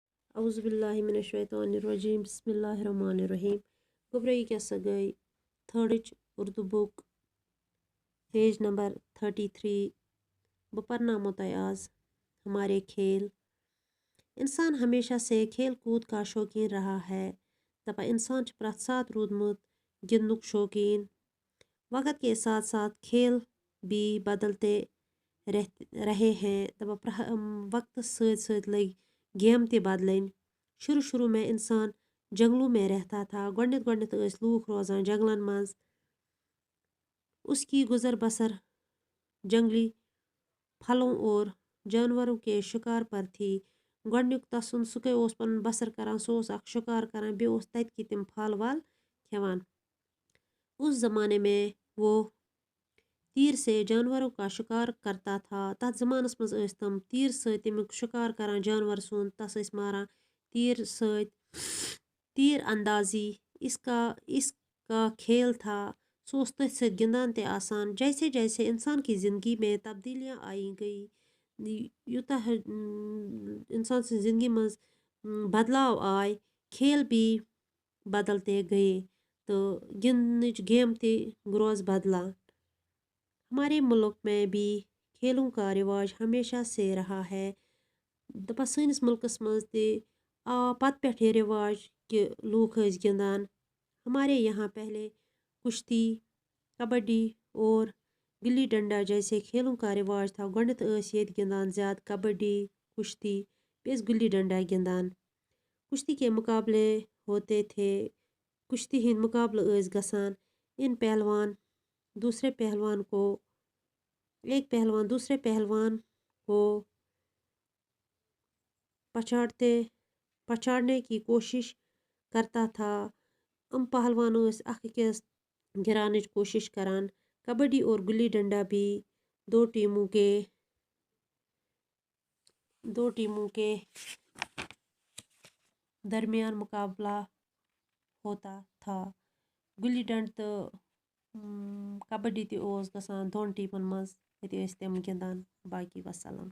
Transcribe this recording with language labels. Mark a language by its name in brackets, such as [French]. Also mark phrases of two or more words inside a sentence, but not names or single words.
[Arabic] اعوذ باللہ من الشیطان الرجیم بسم اللہ الرحمن الرحیم گوبرہ یہ کیسا گئی [English] third Urdu book page [Kashmiri] نمبر 33 بہ پرنامو تۄہہِ [Urdu] آز ہمارے کھیل انسان ہمیشہ سے کھیل کود کا شوقین رہا ہے [Kashmiri] دپا انسان پرٛٮ۪تھ ساتھ روٗدمُت گِنٛدنُک شوقین [Urdu] وقت کے ساتھ ساتھ کھیل بھی بدلتے رہے ہیں [Kashmiri] دپا وقت سۭتۍ سۭتۍ لٔگۍ گیم تہِ بدلٕنۍ [Urdu] شروع میں انسان جنگلوں میں رہتا تھا [Kashmiri] گۄڈنٮ۪تھ ٲسۍ لوٗکھ روزان جنگلن منٛز [Urdu] اس کی گزر بسر جنگلی پھلوں اور جانوروں کے شکار پر تھی [Kashmiri] گۄڈنیُک تسُنٛد سُہ کیٛاہ اوس پنُن بسر کران سُہ اوس اکھ شکار کران بیٚیہِ اوس تتہِ کی تِم پھل ول کھٮ۪وان [Urdu] اس زمانے میں وہ تیر سے جانوروں کا شکار کرتا تھا [Kashmiri] تتھ زمانس منٛز ٲسۍ تِم تیٖر سۭتۍ تمیُک شکار کران جانور سُنٛد تس ٲسۍ ماران تیٖر سۭتۍ [Urdu] تیر اندازی اس کا کھیل تھا [Kashmiri] سُہ اوس تٔتھۍ سۭتۍ گِنٛدان تہِ آسان [Urdu] جیسے جیسے انسان کی زندگی میں تبدیلیاں آئی گئی [Kashmiri] یوٗتاہ انسان سٕنٛزِ زندگی منٛز بدلاو آے [Urdu] کھیل بھی بدلتے گئے [Kashmiri] تہٕ گِنٛدنٕچ گیم تہِ روز بدلان [Urdu] ہمارے ملک میں بھی کھیلوں کا رواج ہمیشہ سے رہا ہے [Kashmiri] دپا سٲنِس مُلکس منٛز تہِ آو پتہٕ پٮ۪ٹھ یہ رواج کہ لوٗکھ ٲسۍ گِنٛدان [Urdu] ہمارے یہاں پہلے کشتی کبڈی اور گلی ڈنڈا جیسے کھیلوں کا رواج تھا [Kashmiri] گۄڈنٮ۪تھ ٲسۍ ییٚتہِ گِنٛدان زیادٕ کبڈی کشتی بیٚیہِ ٲسۍ گلی ڈنڈا گِنٛدان [Urdu] کشتی کے مقابلے ہوتے تھے [Kashmiri] کشتی ہٕنٛدۍ مقابلہٕ ٲسۍ گژھان [Urdu] ایک پہلوان دوسرے پہلوان کو پچھاڑنے کی کوشش کرتا تھا [Kashmiri] پہلوان ٲسۍ اکھ أکِس گراونٕچ کوشش کران [Urdu] کبڈی اور گلی ڈنڈا بھی دو ٹیموں کے درمیان مقابلہ ہوتا تھا [Kashmiri] گلی ڈنڈ تہٕ کبڈی تہِ اوس گژھان دۄن ٹیٖمن منٛز أتی ٲسۍ تِم گِنٛدان [Arabic] باقی وسلام